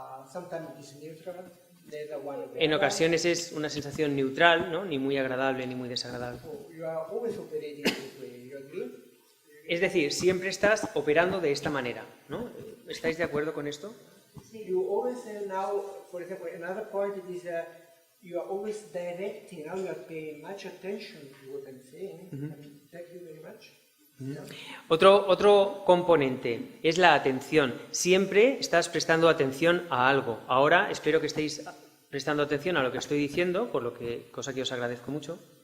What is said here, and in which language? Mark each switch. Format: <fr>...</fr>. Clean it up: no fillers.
<en>Sometimes it is neutral, neither one or the</en> <es>En</es> <en>other.</en> <es>ocasiones es una sensación neutral, ¿no? Ni muy agradable ni muy desagradable.</es> <en>So you are always operating this way, you agree?</en> <es>Es decir, siempre estás operando de esta manera, ¿no? ¿Estáis de acuerdo con esto?</es> <en>You always now, for example, another point it is you are always directing, now you are paying much attention to what I'm saying. Thank you very much. Yeah.</en> <es>Otro componente es la atención. Siempre estás prestando atención a algo. Ahora espero que estéis prestando atención a lo que estoy diciendo, cosa que os agradezco mucho.</es>